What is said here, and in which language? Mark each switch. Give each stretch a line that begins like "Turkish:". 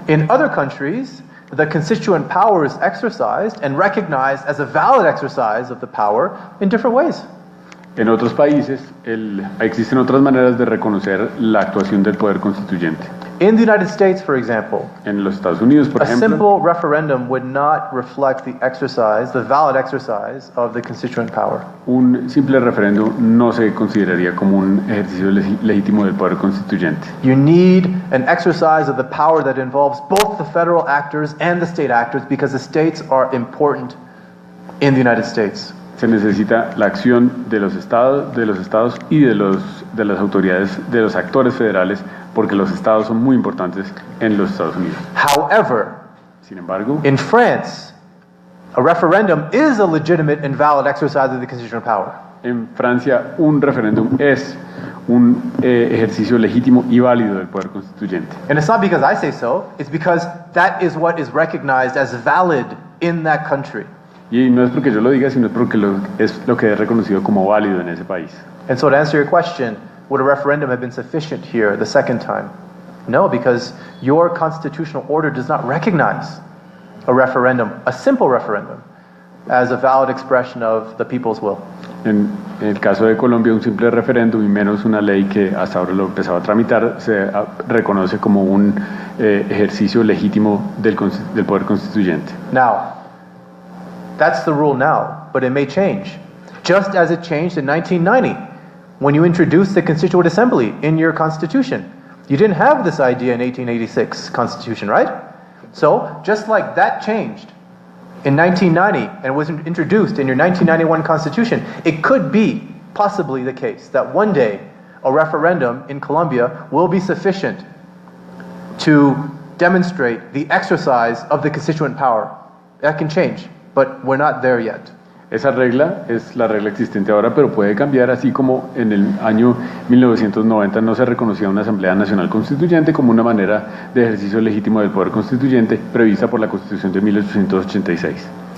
English: In other countries, the constituent power is exercised and recognized as a valid exercise of the power in different ways.
Spanish: En otros países existen otras maneras de reconocer la actuación del poder constituyente.
English: In the United States, for example,
Spanish: en los Estados Unidos, por ejemplo,
English: a simple referendum would not reflect the valid exercise of the constituent power.
Spanish: Un simple referéndum no se consideraría como un ejercicio legítimo del poder constituyente.
English: You need an exercise of the power that involves both the federal actors and the state actors because the states are important in the United States.
Spanish: Se necesita la acción de los estados y de las autoridades, de los actores federales, porque los estados son muy importantes en los Estados Unidos.
English: However,
Spanish: sin embargo,
English: in France, A referendum is a legitimate and valid exercise of the constitutional power.
Spanish: En Francia, un referéndum es un ejercicio legítimo y válido del poder constituyente.
English: And it's not because I say so, it's because that is what is recognized as valid in that country.
Spanish: Y no es porque yo lo diga, sino es porque es lo que es reconocido como válido en ese país.
English: And so to answer your question, would a referendum have been sufficient here the second time? No, because your constitutional order does not recognize a referendum, a simple referendum, as a valid expression of the people's will.
Spanish: En el caso de Colombia, un simple referéndum y menos una ley que hasta ahora lo empezaba a tramitar se reconoce como un ejercicio legítimo del poder constituyente.
English: Now, that's the rule now, but it may change. Just as it changed in 1990, when you introduced the Constituent Assembly in your Constitution. You didn't have this idea in 1886 Constitution, right? So, just like that changed in 1990 and was introduced in your 1991 Constitution, it could be possibly the case that one day a referendum in Colombia will be sufficient to demonstrate the exercise of the constituent power. That can change, but we're not there yet.
Spanish: Esa regla es la regla existente ahora, pero puede cambiar, así como en el año 1990 no se reconocía una Asamblea Nacional Constituyente como una manera de ejercicio legítimo del poder constituyente prevista por la Constitución de 1886.